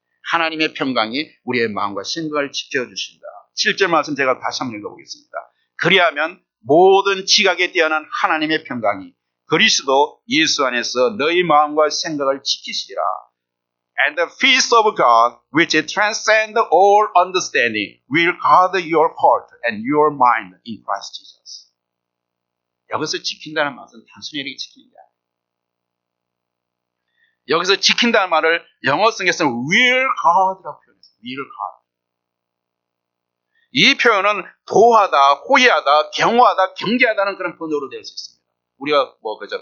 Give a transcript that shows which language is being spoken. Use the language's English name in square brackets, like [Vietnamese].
[Korean] 하나님의 평강이 우리의 마음과 생각을 지켜주신다. 7절 말씀 제가 다시 한번 읽어보겠습니다. 그리하면 모든 지각에 뛰어난 하나님의 평강이 그리스도 예수 안에서 너희 마음과 생각을 지키시리라. [English] And the peace of God, which transcends all understanding, will guard your heart and your mind in Christ Jesus. [Korean] 여기서 지킨다는 말은 단순히 이렇게 지키는 게 아니에요. 여기서 지킨다는 말을 영어성에서는 will guard라고 표현했어요. will guard. 이 표현은 보호하다, 호위하다, 경호하다, 경계하다는 그런 번역으로 될 수 있습니다. 우리가 그죠?